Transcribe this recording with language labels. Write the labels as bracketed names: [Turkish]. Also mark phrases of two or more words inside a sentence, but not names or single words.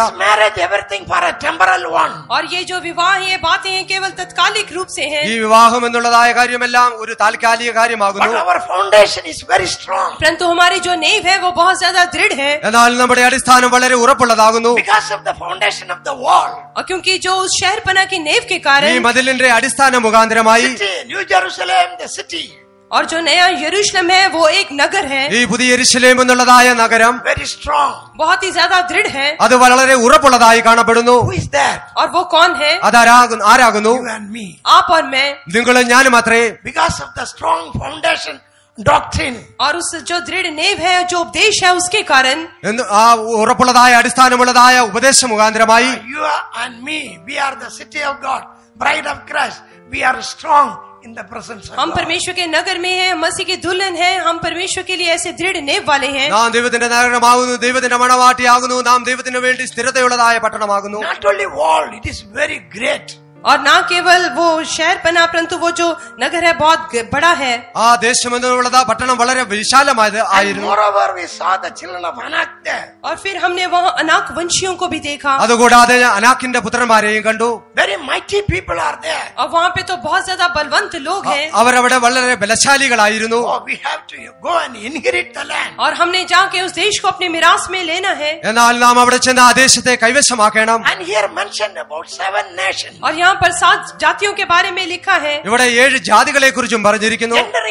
[English] This marriage, everything for a temporal one. [Hindi] और ये जो विवाह है, ये बातें हैं केवल तत्कालिक रूप से हैं. [Malayalam] ഈ വിവാഹം എന്നുള്ളതായ കാര്യമെല്ലാം ഒരു താൽക്കാലിക [English] But [Malayalam] കാര്യമാകുന്നു. [English] our foundation is very strong. [Hindi] परंतु हमारी जो नींव है वो बहुत ज्यादा दृढ़ है. [Malayalam] എന്നാൽ നമ്മുടെ അടിസ്ഥാനം വളരെ ഉറപ്പുള്ളതാകുന്നു. [English] Because of the foundation of the wall. [Hindi] और क्योंकि जो उस शहरपना की नींव के [Malayalam] ഈ [Hindi] कारण [Malayalam] മതിലിന്റെ അടിസ്ഥാന മുഖാന്തരമായി [English] City, New Jerusalem, the city, [Hindi] और जो नया यरूशलेम है वो एक नगर है, [Malayalam] ഈ പുതിയ യെരൂശലേം എന്നുള്ളതായ നഗരം [English] very strong. [Hindi] बहुत ही ज्यादा दृढ़ है. [Malayalam] അത് വളരെ ഉറപ്പുള്ളതായി കാണപ്പെടുന്നു. [English] Who is that? [Hindi] और वो कौन है? [Malayalam] ആരാകുന്നു? [English] You and me. [Hindi] आप और मैं. [Malayalam] നിങ്ങളും ഞാനും അത്രേ. [English] Because of the strong foundation doctrine. [Hindi] और उस जो दृढ़ नींव है, जो उपदेश है, उसके कारण [Malayalam] ആ ഉറപ്പുള്ളതായ അടിസ്ഥാനമുള്ളതായ ഉപദേശ മുഖാന്തരമായി [English] You and me, we are the city of God, bride of Christ. We are strong in the presence of [Hindi] हम [English] God. [Hindi] परमेश्वर के नगर में हैं, मसीह की दुल्हन हैं, हम परमेश्वर के लिए ऐसे दृढ़ नींव वाले हैं. [Malayalam] നാം ദൈവത്തിന്റെ നഗരമാകുന്നു, ദൈവത്തിന്റെ മണവാട്ടിയാകുന്നു, നാം ദൈവത്തിന് വേണ്ടി സ്ഥിരതയുള്ളതായ പട്ടണമാകുന്നു. [English] Not only wall, it is very great. [Hindi] और ना केवल वो शहर बना परंतु वो जो नगर है बहुत बड़ा है [Malayalam] ആ ദേശമെന്നുള്ളത് പട്ടണം വളരെ വിശാലമായത് [English] And [Malayalam] ആയിരുന്നു. [English] moreover, we saw the children of Anak there. [Hindi] और फिर हमने वहाँ अनाक वंशियों को भी देखा [Malayalam] അതുകൂടാതെ അനാക്കിന്റെ പുത്രന്മാരെയും കണ്ടു. [English] Very mighty people are there. [Hindi] और वहाँ पे तो बहुत ज्यादा बलवंत लोग हैं [Malayalam] അവരവിടെ വളരെ ബലശാലികളായിരുന്നു. [English] Oh, we have to go and inherit the land. [Hindi] और हमने जाके उस देश को अपने मिरास में लेना है [Malayalam] എന്നാൽ നാം അവിടെ ചെന്ന് ആ ദേശത്തെ കൈവശമാക്കണം. [English] And here mentioned about 7 nations. [Hindi] और यहाँ पर 7 जातियों के बारे में लिखा है [Malayalam] ഇവിടെ 7 ജാതികളെ കുറിച്ചും പറഞ്ഞിരിക്കുന്നു. [English] Gender